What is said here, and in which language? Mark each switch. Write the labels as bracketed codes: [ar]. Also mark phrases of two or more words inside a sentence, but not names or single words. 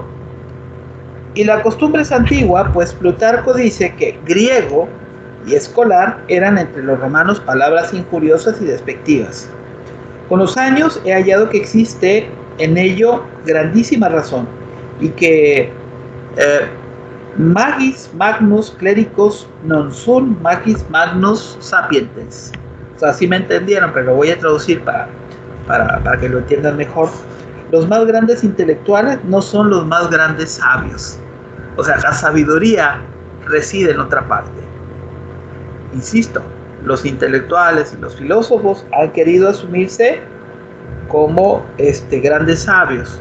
[es] Y la costumbre es antigua, pues Plutarco dice que griego y escolar eran entre los romanos palabras injuriosas y despectivas. Con los años he hallado que existe en ello grandísima razón, y que [la] magis magnus clericos non sunt magis magnus sapientes. [es] O sea, sí me entendieron, pero lo voy a traducir para que lo entiendan mejor. Los más grandes intelectuales no son los más grandes sabios. O sea, la sabiduría reside en otra parte. Insisto, los intelectuales y los filósofos han querido asumirse como grandes sabios.